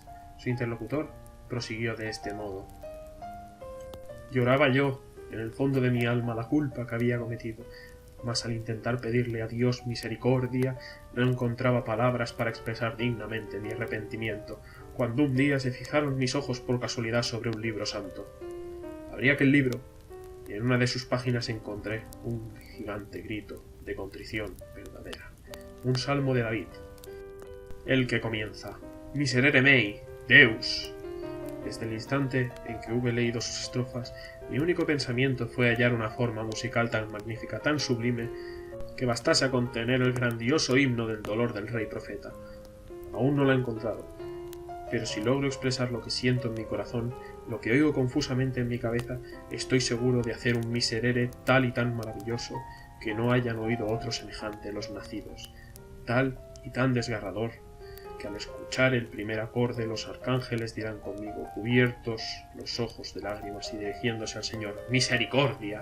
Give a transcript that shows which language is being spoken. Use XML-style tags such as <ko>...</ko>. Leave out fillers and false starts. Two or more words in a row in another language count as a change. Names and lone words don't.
<es>Su interlocutor prosiguió de este modo: «Lloraba yo, en el fondo de mi alma, la culpa que había cometido, mas al intentar pedirle a Dios misericordia, no encontraba palabras para expresar dignamente mi arrepentimiento, cuando un día se fijaron mis ojos por casualidad sobre un libro santo. Abrí aquel libro, y en una de sus páginas encontré un gigante grito de contrición verdadera, un salmo de David, el que comienza:</es> <la>Miserere mei, Deus.</la> <es>Desde el instante en que hube leído sus estrofas, mi único pensamiento fue hallar una forma musical tan magnífica, tan sublime, que bastase a contener el grandioso himno del dolor del rey profeta. Aún no lo he encontrado, pero si logro expresar lo que siento en mi corazón, lo que oigo confusamente en mi cabeza, estoy seguro de hacer un miserere tal y tan maravilloso que no hayan oído otro semejante los nacidos, tal y tan desgarrador, que al escuchar el primer acorde los arcángeles dirán conmigo, cubiertos los ojos de lágrimas y dirigiéndose al Señor: ¡Misericordia!</es>